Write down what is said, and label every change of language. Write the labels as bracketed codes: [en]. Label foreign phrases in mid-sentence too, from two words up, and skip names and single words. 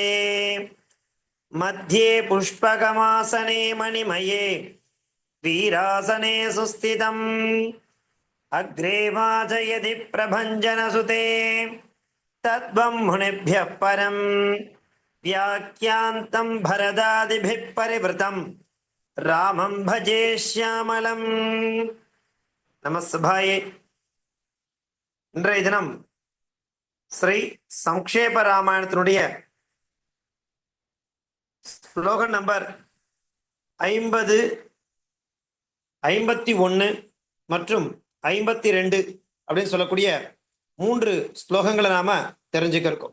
[sa] मध्ये पुष्पकमासने मणिमये वीरासने सुस्थितम् अग्रे वाचयति प्रभञ्जनसुते तद्वं मुनिभ्यः परम् व्याख्यान्तं भरदादिभिः परिवृतं रामं भजे श्यामलम् நமஸ்பாயே. [ta] இன்றைய தினம் ஸ்ரீ சங்கேப ராமாயணத்தினுடைய ஸ்லோகம் நம்பர் 50, 51 மற்றும் 52 அப்படின்னு சொல்லக்கூடிய 3 ஸ்லோகங்களை நாம தெரிஞ்சுக்க இருக்கோம்.